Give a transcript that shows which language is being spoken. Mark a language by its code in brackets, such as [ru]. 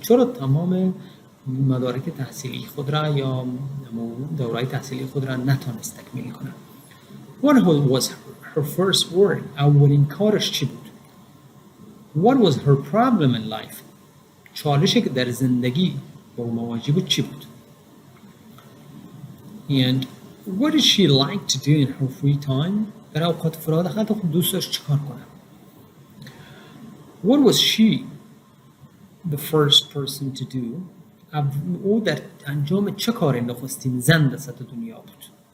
[fa] چرا تمام مدارک تحصیلی خود را یا دوره‌های تحصیلی خود را نتونست تکمیل کنه. [en] What was her first word? [fa] اولین کارش چی بود؟ [en] What was her problem in life? [fa] چالشی که در زندگی با مواجه بود چی بود؟ [en] and what did she like to do in her free time [fa] در اوقات فراغت خود دوست داشت چیکار کنه. [en] What was she the first person to do [fa] او در انجام چه کاری نخستین زن در سطح دنیا بود.